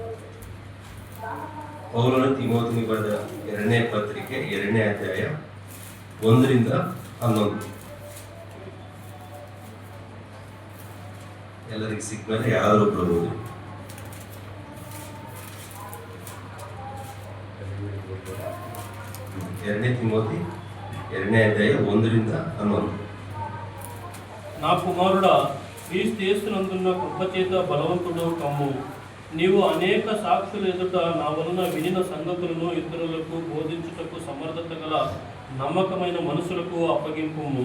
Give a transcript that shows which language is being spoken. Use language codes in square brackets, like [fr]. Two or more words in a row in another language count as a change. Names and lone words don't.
[kn] ಪೌಲನು ತಿಮೋಥಿಗೆ ಬರೆದ 2ನೇ ಪತ್ರಿಕೆ 2ನೇ ಅಧ್ಯಾಯ 1ರಿಂದ 11. ಎಲ್ಲರಿಗೆ ಸಿಕ್ಕ ಮೇಲೆ ಯಾರಾದರೂ ಬರಬಹುದು. ಎರಡನೇ ತಿಮೋಥಿ 2ನೇ ಅಧ್ಯಾಯ 1ರಿಂದ 11. [te] నా కుమారుడా, క్రీస్తు యేసునందున్న కృపచేత బలవంతుడు కమ్ము. నీవు అనేక సాక్షుల ఎదుట నా వలన వినిన సంగతులను ఇతరులకు బోధించుటకు సమర్థత గల నమ్మకమైన మనుషులకు అప్పగింపుము.